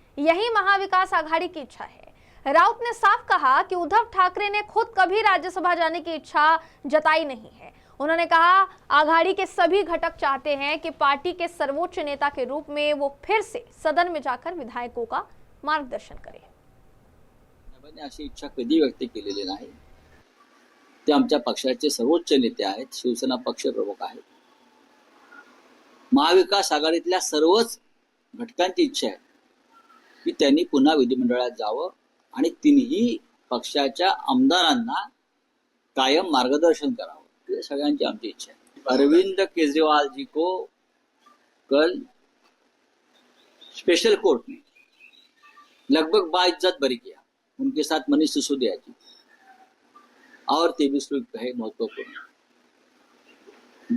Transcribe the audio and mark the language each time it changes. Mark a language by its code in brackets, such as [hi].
[hi] यही महाविकास आघाड़ी की इच्छा है। राउत ने साफ कहा कि उद्धव ठाकरे ने खुद कभी राज्यसभा जाने की इच्छा जताई नहीं है। उन्होंने कहा आघाड़ी के सभी घटक चाहते हैं कि पार्टी के सर्वोच्च नेता के रूप में वो फिर से सदन में जाकर विधायकों का मार्गदर्शन करें। [mr] अशी इच्छा कधी व्यक्त केलेली नाही। ते आमच्या पक्षाचे सर्वोच्च नेते आहेत, शिवसेना पक्ष प्रमुख आहेत। महाविकास आघाडीतल्या सर्वच घटकांची इच्छा आहे की त्यांनी पुन्हा विधिमंडळात जावं आणि तिन्ही पक्षाच्या आमदारांना कायम मार्गदर्शन करावं, ये सगळ्यांची आमची इच्छा है। [hi] अरविंद केजरीवाल जी को कल स्पेशल कोर्ट ने लगभग बाइज्जत बरी किया। उनके साथ मनीष सिसोदिया जी और 23 लोग है महत्वपूर्ण।